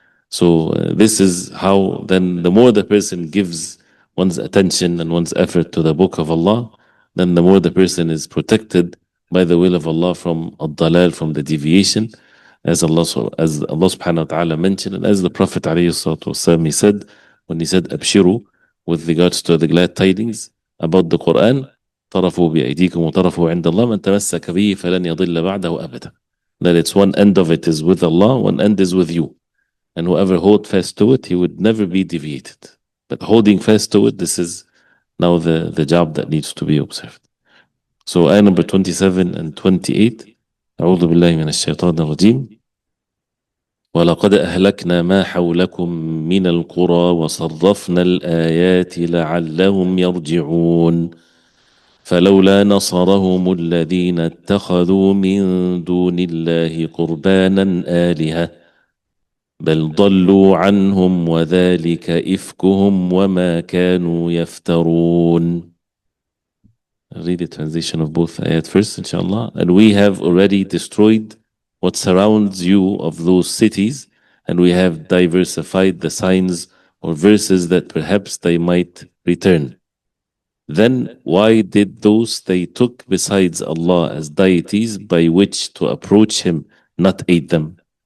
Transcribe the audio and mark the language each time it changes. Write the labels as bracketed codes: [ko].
[en] So this is how then the more the person gives one's attention and one's effort to the book of Allah, then the more the person is protected by the will of Allah from ad-dalal, from the deviation, as Allah subhanahu wa ta'ala mentioned, and as the Prophet alayhi salatu wasalam, he said, when he said abshiru, with regards to the glad tidings about the Quran, [ar] طرفوا بأيديكم وطرفوا عند الله من تمسك به فلن يضل بعده أبدا. [en] That it's one end of it is with Allah, one end is with you. And whoever hold fast to it, he would never be deviated. But holding fast to it, this is now the job that needs to be observed. So ayah number 27 and 28. [ar] أعوذ بالله من الشيطان الرجيم. ولقد أهلكنا ما حولكم من القرى وصرفنا الآيات لعلهم يرجعون فلولا نصرهم الذين اتخذوا من دون الله قربانا آلهة بل ضلوا عنهم وذلك إفكهم وما كانوا يفترون. [en] I'll read the translation of both ayat first, inshallah. And we have already destroyed what surrounds you of those cities, and we have diversified the signs or verses that perhaps they might return. Then why did those they took besides Allah as deities by which to approach Him not aid them?